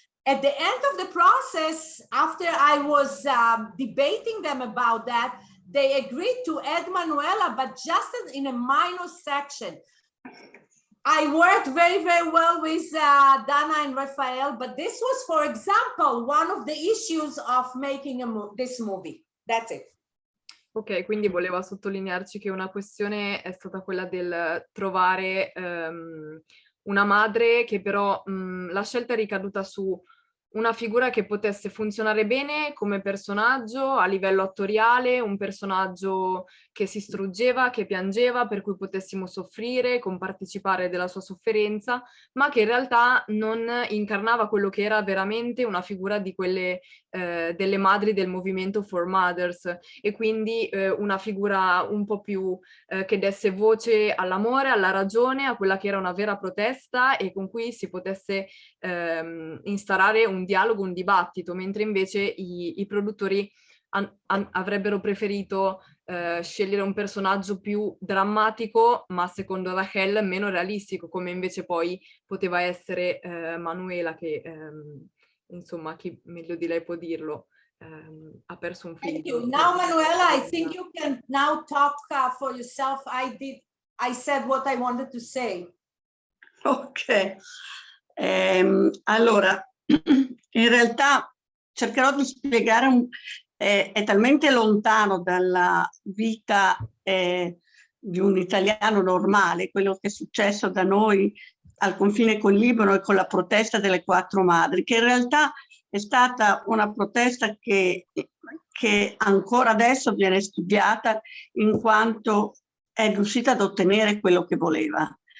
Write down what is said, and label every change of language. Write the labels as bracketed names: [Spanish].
[English] At the end of the process, after I was debating them about that, they agreed to add Manuela, but just in a minor section. I worked very, very well with Dana and Rafael, but this was, for example, one of the issues of making this movie. That's it. [Italian] Ok, quindi voleva sottolinearci che una questione è stata quella del trovare una madre che però la scelta è ricaduta su una figura che potesse funzionare bene come personaggio a livello attoriale, un personaggio che si struggeva, che piangeva, per cui potessimo soffrire, compartecipare della sua sofferenza, ma che in realtà non incarnava quello che era veramente una figura di quelle delle madri del movimento For Mothers, e quindi una figura un po' più che desse voce all'amore, alla ragione, a quella che era una vera protesta e con cui si potesse instaurare un dialogo, un dibattito, mentre invece i produttori avrebbero preferito scegliere un personaggio più drammatico, ma secondo Rachel meno realistico, come invece poi poteva essere Manuela, che insomma, chi meglio di lei può dirlo, ha perso un figlio. [English] Thank you. Now, Manuela, I think you can now talk for yourself. I said what I wanted to say. Ok. [Italian] Allora, in realtà cercherò di spiegare, è talmente lontano dalla vita di un italiano normale, quello che è successo da noi al confine con il Libano e con la protesta delle 4 madri, che in realtà è stata una protesta che ancora adesso viene studiata in quanto è riuscita ad ottenere quello che voleva.